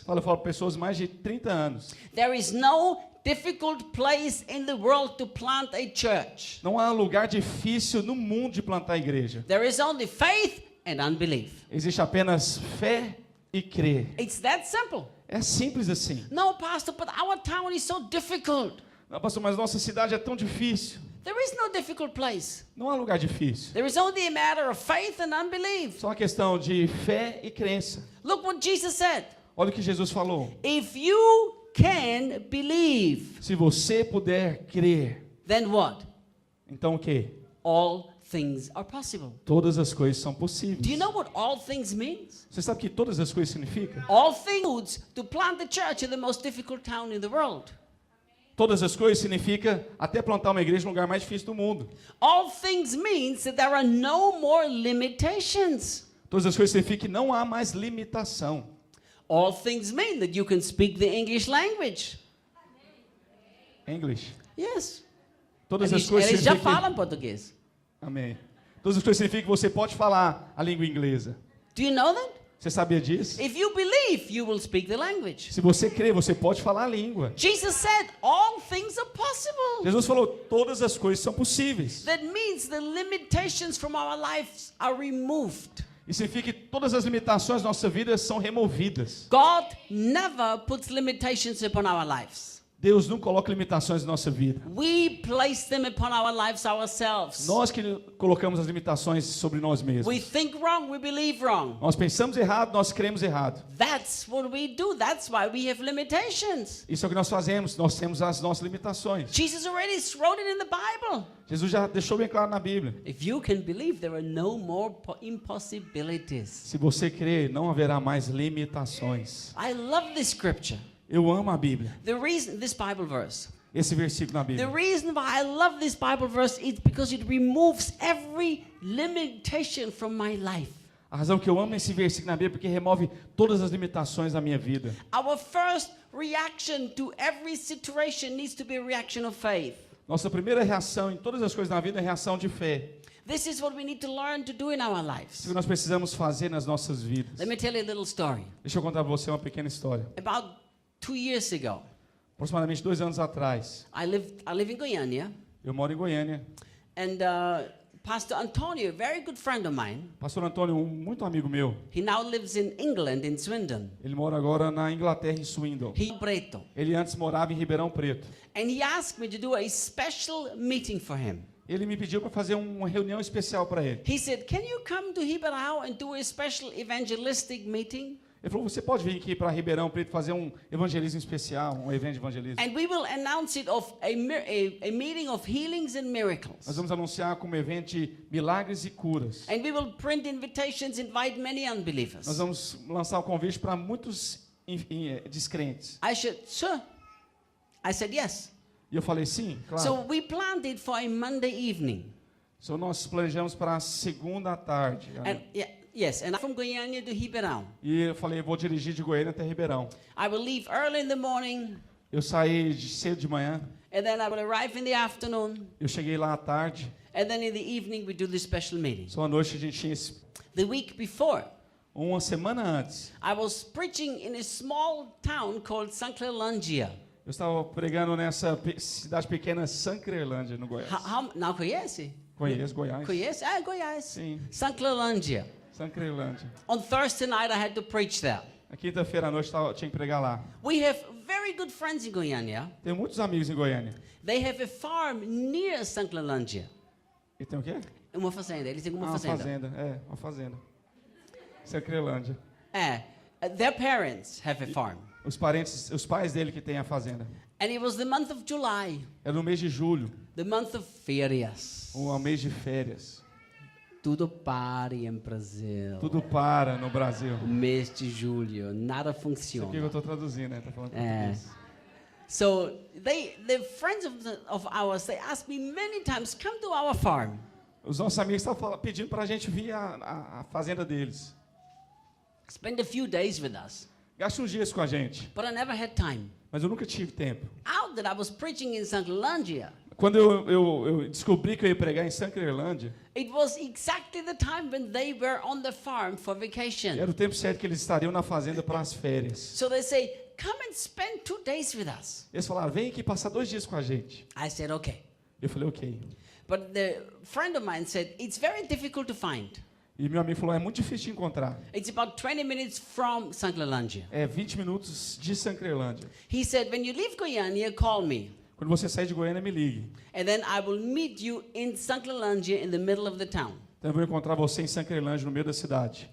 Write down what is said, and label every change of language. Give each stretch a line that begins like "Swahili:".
Portuguese: Eu falo para pessoas mais de 30 anos.
English: there is no difficult place in the world to plant a church.
Portuguese: Não há lugar difícil no mundo de plantar igreja.
English: There is only faith and unbelief.
Portuguese: Existe apenas fé e crer.
English: It's that simple.
Portuguese: É simples assim.
English: No, Pastor, but our town is so difficult.
Portuguese: Não, pastor, mas nossa cidade é tão difícil.
English: There is no difficult place.
Portuguese: Não há lugar difícil.
English: There is only a matter of faith and unbelief.
Portuguese: Só uma questão de fé e crença.
English: Look what Jesus said.
Portuguese: Olha o que Jesus falou.
English: If you can believe,
Portuguese: Se você puder crer,
English: then what?
Portuguese: então o quê?
English: All things are possible.
Portuguese: Todas as coisas são possíveis.
English: Do you know what all things means?
Portuguese: Você sabe o que todas as coisas significam?
English: All things to plant the church in the most difficult town in the world.
Portuguese: Todas as coisas significa até plantar uma igreja no lugar mais difícil do mundo.
English: All things means that there are no more limitations.
Portuguese: Todas as coisas significam que não há mais limitação.
English: All things mean that you can speak the English language. English. Yes.
Portuguese: Todas as coisas Eles já significam... falam português. Amém. Todas as coisas significam que você pode falar a língua inglesa.
English: Do you know that?
Portuguese: Você sabia disso?
English: If you believe, you will speak the language.
Portuguese: Se você crê, você pode falar a língua.
English: Jesus said, all things are possible.
Portuguese: Jesus falou, todas as coisas são possíveis.
English: That means the limitations from our lives are removed.
Portuguese: Isso significa que todas as limitações da nossa vida são removidas.
English: God never puts limitations upon our lives.
Portuguese: Deus não coloca limitações na nossa vida.
English: We place them upon our lives ourselves.
Portuguese: Nós que colocamos as limitações sobre nós mesmos.
English: We think wrong, we believe wrong.
Portuguese: Nós pensamos errado, nós cremos errado.
English: That's what we do. That's why we have limitations.
Portuguese: Isso é o que nós fazemos, nós temos as nossas limitações.
English: Jesus already wrote it in the Bible.
Portuguese: Jesus já deixou bem claro na Bíblia.
English: If you can believe, there are no more impossibilities.
Portuguese: Se você crer, não haverá mais limitações.
English: I love this scripture.
Portuguese: Eu amo a Bíblia.
English: The reason, this Bible verse.
Portuguese: Esse versículo na
English: The
Portuguese: Bíblia.
English: reason why I love this Bible verse is because it removes every limitation from my life.
Portuguese: A razão que eu amo esse versículo na Bíblia é porque remove todas as limitações da minha vida.
English: Our first reaction to every situation needs to be a reaction of faith.
Portuguese: Nossa primeira reação em todas as coisas na vida é reação de fé.
English: This is what we need to learn to do in our lives.
Portuguese: Isso que nós precisamos fazer nas nossas vidas.
English: Let me tell you a little story.
Portuguese: Deixa eu contar para você uma pequena história.
English: About 2 years ago,
Portuguese: Aproximadamente 2 anos atrás,
English: I live in Goiânia,
Portuguese: eu moro em Goiânia.
English: and Pastor Antonio, a very good friend of mine,
Portuguese: Pastor Antônio, muito amigo meu,
English: he now lives in England, in Swindon.
Portuguese: ele mora agora na Inglaterra, em Swindon.
English: He Preto.
Portuguese: Ele antes morava em Ribeirão Preto.
English: And he asked me to do a special meeting for him.
Portuguese: Ele me pediu para fazer uma reunião especial para ele.
English: He said, can you come to Ribeirão and do a special evangelistic meeting?
Portuguese: Ele falou, você pode vir aqui para Ribeirão Preto fazer um evangelismo especial, um evento de evangelismo.
English: And we will announce it of a meeting of healings and miracles.
Portuguese: Nós vamos anunciar como evento de milagres e curas.
English: And we will print invitations, invite many unbelievers.
Portuguese: Nós vamos lançar o convite para muitos descrentes.
English: Sir, I said yes.
Portuguese: E eu falei, sim, claro.
English: So we planned it for a Monday evening.
Portuguese: So nós planejamos para a segunda à tarde.
English: And yes, and I'm from Goiânia to Ribeirão.
Portuguese: E eu falei, vou dirigir de Goiânia até Ribeirão.
English: I will leave early in the morning.
Portuguese: Eu saí cedo de manhã.
English: And then I will arrive in the afternoon.
Portuguese: Eu cheguei lá à tarde.
English: And then in the evening we do the special meeting.
Portuguese: Só à noite a gente tinha
English: The week before,
Portuguese: uma semana antes.
English: I was preaching in a small town called Sanclerlandia.
Portuguese: Eu estava pregando nessa cidade pequena, Sanclerlândia, no Goiás. Não conhece? Conheço Goiás. Conhece? Goiás. Sim. Sanclerlandia. Sanclerlândia.
English: On Thursday night I had to preach there.
Portuguese: Na quinta-feira à noite eu tinha que pregar lá.
English: We have very good friends in Goiânia.
Portuguese: Tenho muitos amigos em Goiânia.
English: They have a farm near Sanclerlandia.
Portuguese: E tem o quê? Uma fazenda. Eles têm uma Uma fazenda. fazenda. Uma fazenda. Sanclerlândia.
English: Their parents have a farm.
Portuguese: Os pais dele que têm a fazenda.
English: And it was the month of July.
Portuguese: Era no mês de julho,
English: The month of férias.
Portuguese: um mês de férias. Tudo para em Brasil. Tudo para no Brasil. O mês de julho, nada Isso aqui que eu funciona. estou traduzindo, né? Tá falando português.
English: So the friends of ours, they asked me many times, come to our farm.
Portuguese: Os nossos amigos estavam pedindo para a gente vir à fazenda deles.
English: Spend a few days with us.
Portuguese: Gaste uns dias com a gente.
English: But I never had time.
Portuguese: Mas eu nunca tive tempo.
English: Out that I was preaching in Sanclerlandia,
Portuguese: Quando eu descobri que eu ia pregar em Sanclerlândia,
English: it was exactly the time when they were on the farm for vacation.
Portuguese: era o tempo certo que eles estariam na fazenda para as férias.
English: So they say, come and spend 2 days with us.
Portuguese: Eles falaram, vem aqui passar 2 dias com a gente.
English: I said, okay.
Portuguese: Eu falei, ok.
English: But the friend of mine said, it's very difficult to find.
Portuguese: E meu amigo falou, é muito difícil de encontrar.
English: It's about 20 minutes from Sanclerlandia.
Portuguese: É 20 minutos de Sanclerlândia.
English: He said, when you leave Goiânia, call me.
Portuguese: Quando você sair de Goiânia, me ligue.
English: And then I will meet you in Sanclerlandia in the middle of the town.
Portuguese: Então eu vou encontrar você em Sanclerlândia, no meio da cidade.